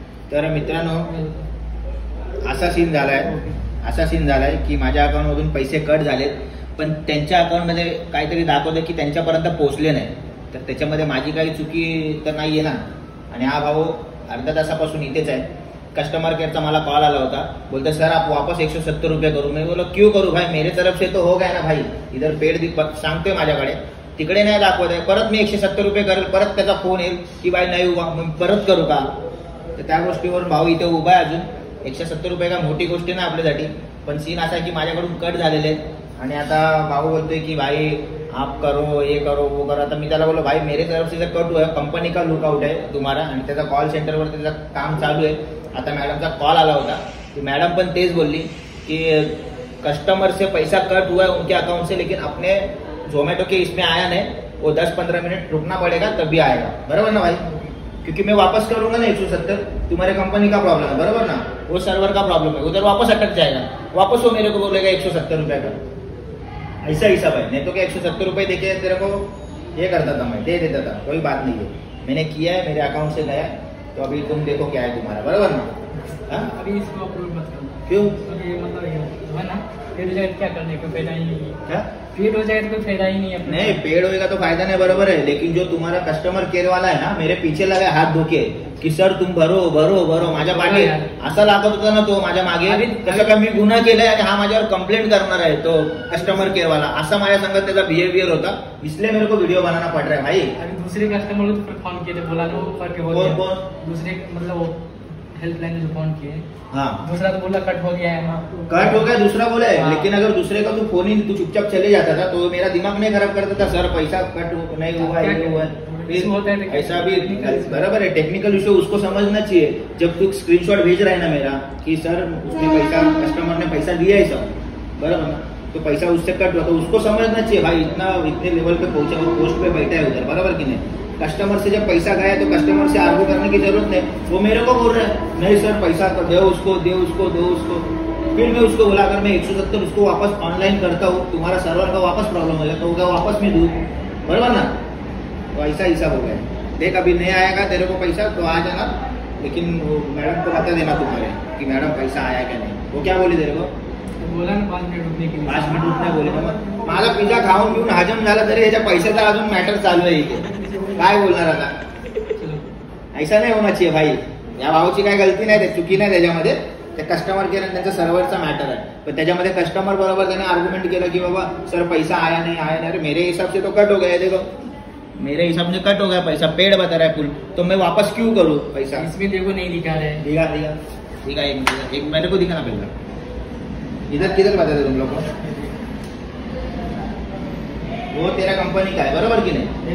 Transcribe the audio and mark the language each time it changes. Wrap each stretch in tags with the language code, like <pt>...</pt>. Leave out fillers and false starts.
<mr>तर मित्रांनो, असा सीन झालाय की माझ्या अकाउंटमधून पैसे कट झालेत, पण त्यांच्या अकाउंटमध्ये काहीतरी दाखवतं की त्यांच्यापर्यंत पोहोचले नाही. तर त्याच्यामध्ये माझी काही चुकी तर नाहीये ना. आणि हा भाऊ अर्धा तासापासून इथेच आहे. कस्टमर केअरचा मला कॉल आला होता. बोलते सर</mr> <hi>आप वापस</hi> <mr>170 रुपये करू.</mr> <hi>मैं बोलो क्यों करू भाई, मेरे तरफ से तो हो गया ना भाई.</hi> <mr>इधर पेड सांगतोय माझ्याकडे, तिकडे नाही दाखवत आहे. परत मी 170 रुपये करेल, परत त्याचा फोन येईल की भाई नाही हुआ, मग परत करू का? तर त्या गोष्टीवर भाऊ इथे उभा आहे अजून. 170 रुपये का मोठी गोष्ट नाही आपल्यासाठी, पण सीन असा आहे की माझ्याकडून कट झालेले आहेत. आणि आता भाऊ बोलतोय की</mr> <hi>भाई आप करो, ये करो, वो करो.</hi> <mr>आता मी त्याला बोललो</mr> <hi>भाई मेरे तरफ से कट हुआ है, कंपनी का लुकआउट है तुम्हारा.</hi> <mr>आणि त्याचा कॉल सेंटरवर त्याचं काम चालू आहे. आता मॅडमचा कॉल आला होता, की मॅडम पण तेच बोलली की</mr> <hi>कस्टमर से पैसा कट हुआ है उनके अकाउंट से, लेकिन अपने जोमेटो के इसमें आया नहीं, वो 10-15 मिनट रुकना पड़ेगा तभी आएगा. बराबर ना भाई? क्योंकि मैं वापस करूंगा ना 170, तुम्हारे कंपनी का प्रॉब्लम है. बराबर ना? वो सर्वर का प्रॉब्लम है, उधर वापस अटक जाएगा. वापस वो मेरे को बोलेगा 170 रुपये का. ऐसा हिसाब है. नहीं तो क्या 170 रुपये देके तेरे को ये करता था, मैं दे देता था. कोई बात नहीं है, मैंने किया है, मेरे अकाउंट से गया. तो अभी तुम देखो क्या है तुम्हारा. बराबर ना? अभी इसको अप्रूव मत करना. क्यों? अभी मतलब है ना, पेड जाए क्या करने का फायदा ही नहीं. क्या पेड हो जाए तो कोई फायदा ही नहीं है. नहीं, पेड होएगा तो फायदा नहीं, बरोबर है. लेकिन जो तुम्हारा कस्टमर केअर वाला है ना, मेरे पीछे लगा हात धोके की सर तुम भरो भरो भरो.</hi> <mr>माझ्या मागे असा लागत होता ना तो माझ्या मागे, कसं का मी गुन्हा केलाय आणि हा माझ्यावर कंप्लेंट करणार आहे तो कस्टमर केअर वाला. असा माझ्या संगत त्याचा बिहेवियर होता.</mr> <hi>इसलिए मेरे को वीडियो बनाना पड़ रहा है भाई. अभी दूसरे कस्टमर को फोन किए थे, बोला ना करके बोल दिया. कौन? दूसरे मतलब हेल्पलाइन जो फोन किए. हाँ, दूसरा तो बोला कट हो गया है. कट हो गया दूसरा बोला है. लेकिन अगर दूसरे का तू फोन ही तू चुपचाप चले जाता था तो मेरा दिमाग नहीं खराब करता था. सर पैसा कट नहीं हुआ है, ये हुआ है. ऐसा भी बराबर है. टेक्निकल इशू उसको समझना चाहिए. जब तू स्क्रीनशॉट भेज रहा है ना मेरा कि सर उसने पैसा, कस्टमर ने पैसा दिया है सब, बराबर ना, तो पैसा उससे कट हुआ, तो उसको समझना चाहिए भाई इतने लेवल पे पहुंचा, वो पोस्ट पे बैठा है उधर. बराबर कि नहीं? कस्टमर से जब पैसा गया तो कस्टमर से आर्ग्यू करने की जरूरत नहीं. वो मेरे को बोल रहा है नहीं सर पैसा दो उसको, दे उसको, दो उसको. फिर मैं उसको बोला अगर मैं 170 उसको वापस ऑनलाइन करता हूँ तुम्हारा सर्वर का वापस प्रॉब्लम हो जाए तो क्या वापस मैं दूँ, बराबर ना। तो ऐसा हिसाब हो गया। देख अभी नहीं आएगा तेरे को पैसा तो आ जाना, लेकिन वो मैडम को बता देना तुम्हारे कि मैडम पैसा आया क्या नहीं। वो क्या बोली तेरे को? बोला ना 5 मिनिट रुकने के लिए। 5 मिनिट रुकणे बोले ना।</hi> <mr>मग माझा पिझ्झा खाऊन घेऊन हजम झाला तरी ह्याच्या पैशाचा अजून मॅटर चालू आहे इथे, काय बोलणार आता?</mr> <hi>चलो ऐसा नाही होना चाहिए भाई।</hi> <mr>या भावाची काय गलती नाही, चुकी नाही त्याच्यामध्ये, त्या कस्टमर केअर आणि त्यांचा सर्व्हरचा मॅटर आहे। पण त्याच्यामध्ये कस्टमर बरोबर त्याने आर्ग्युमेंट केलं की</mr> <hi>बाबा सर पैसा आया नहीं आया नहीं, अरे मेरे हिसाब से तो कट हो गया, देखो मेरे हिसाब से कट हो गया पैसा, पेड बता रहा है फुल, तो मैं वापस क्यों करूँ पैसा? इसमें देखो नहीं दिखा रहा है। दिखा दिखा दिखा, एक मेरे को दिखाना पड़ेगा। इधर किधर बता दे तुम लोग को, वो तेरा कंपनी का है बरोबर की नाही?</hi>